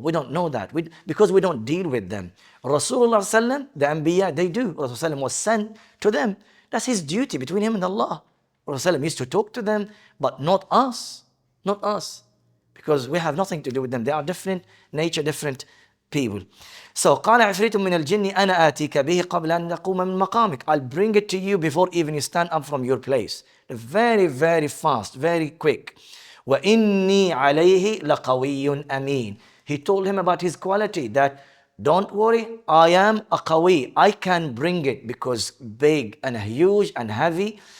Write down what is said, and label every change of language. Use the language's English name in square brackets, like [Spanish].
[English] We don't know that because we don't deal with them. Rasulullah sallam, the Anbiya, they do. Rasulullah was sent to them. That's his duty between him and Allah. Rasulullah used to talk to them, but not us. Not us. Because we have nothing to do with them. They are different nature, different people. [Arabic] So, قال عفريت من الجن أنا آتيك به قبل أن تقوم من مقامك. [English] I'll bring it to you before even you stand up from your place. Very, very fast, very quick. [Arabic] وَإِنِّي عَلَيْهِ لَقَوِيٌّ أَمِينٌ. [English] He told him about his quality, that don't worry, I am a qawi. I can bring it because big and huge and heavy.